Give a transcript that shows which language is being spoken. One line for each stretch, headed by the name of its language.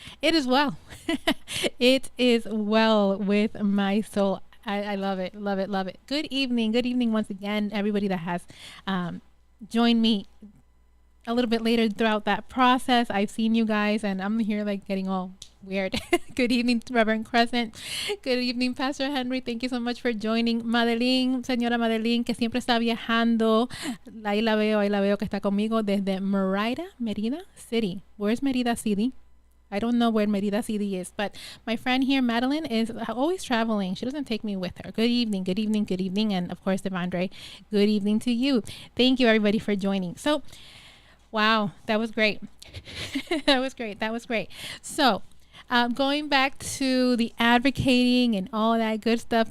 English: It is well. It is well with my soul. I love it. Love it. Love it. Good evening. Good evening once again, everybody that has joined me a little bit later throughout that process. I've seen you guys and I'm here like getting all weird. Good evening, Reverend Crescent. Good evening, Pastor Henry. Thank you so much for joining.
Spanish: Madeline, señora Madeline, que siempre está viajando. Ahí la veo que está conmigo desde Merida City.
English: Where's Merida City? I don't know where Merida City is, but my friend here, Madeline, is always traveling. She doesn't take me with her. Good evening, good evening, good evening. And of course, Devondre, good evening to you. Thank you, everybody, for joining. So, wow, that was great. That was great. So, going back to the advocating and all that good stuff.